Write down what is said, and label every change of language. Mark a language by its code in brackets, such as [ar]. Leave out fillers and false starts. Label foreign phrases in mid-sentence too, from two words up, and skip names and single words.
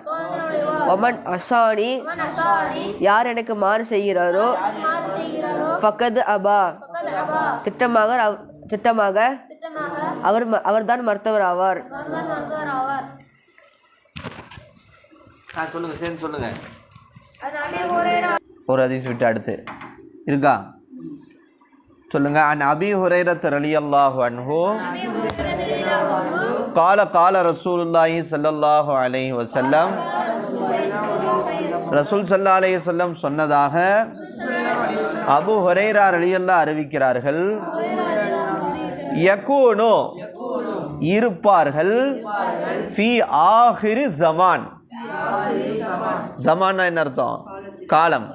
[ar] ومن عصاني, [ta] யார் எனக்கு மாறு செய்கிறாரோ, [ar] فقد أبى, [ta] திட்டமாக அவர்தான் மறுத்தவர் ஆவார். சொல்லுங்க, சேர்ந்து சொல்லுங்க. ஒரு ஹதீஸ் விட்டு அடுத்து இருக்கா? [ar] சொல்லுங்க. عن أبي هريرة رضي الله عنه قال قال رسول الله صلى الله عليه وسلم, [ta] ரசூல் [ar] صلى الله عليه وسلم [ta] சொன்னதாக அபு ஹுரைரா ரலியல்லாஹு அறிவிக்கிறார்கள். [ar] யகூனு, இருப்பார்கள், في آخر زمان. [ta] ஜமான்னா என்ன அர்த்தம்? காலம்.